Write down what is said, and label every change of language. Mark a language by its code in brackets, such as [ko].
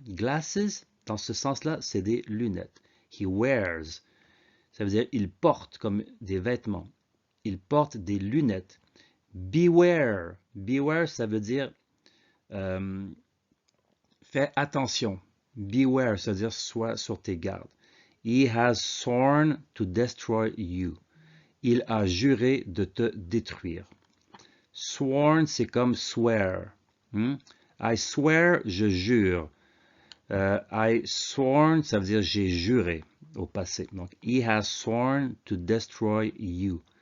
[fr] Glasses, dans ce sens-là, c'est des lunettes. [en] He wears. [fr] Ça veut dire il porte comme des vêtements. Il porte des lunettes. Beware. Beware, ça veut dire fais attention. Beware, ça veut dire sois sur tes gardes. [en] He has sworn to destroy you. [fr] Il a juré de te détruire. Sworn, c'est comme swear. [en] I swear, [fr] je jure. [en] I sworn, [fr] ça veut dire j'ai juré au passé. [en] Donc, he has sworn to destroy you.